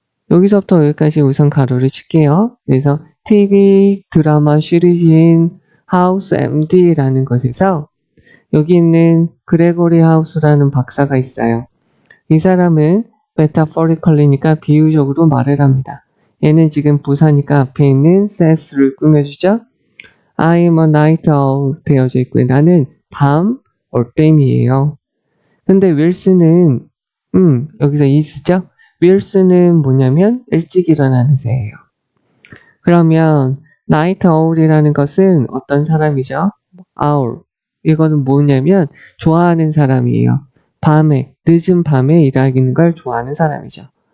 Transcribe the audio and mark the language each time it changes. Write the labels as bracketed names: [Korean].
[Korean] 여기서부터 여기까지 우선 가로를 칠게요. 그래서 TV, 드라마, 시리즈인 하우스 MD라는 것에서 여기 있는 그레고리 하우스라는 박사가 있어요. 이 사람은 metaphorically니까 비유적으로 말을 합니다. 얘는 지금 부사니까 앞에 있는 says를 꾸며주죠. [English] I'm a night owl [Korean] 되어져 있고요. 나는 밤 올빼미예요. 근데 윌슨은 여기서 is죠? 윌슨은 뭐냐면 일찍 일어나는 새예요. 그러면 night owl이라는 것은 어떤 사람이죠? [English] owl. [Korean] 이거는 뭐냐면 좋아하는 사람이에요. 밤에, 늦은 밤에 일하는 걸 좋아하는 사람이죠.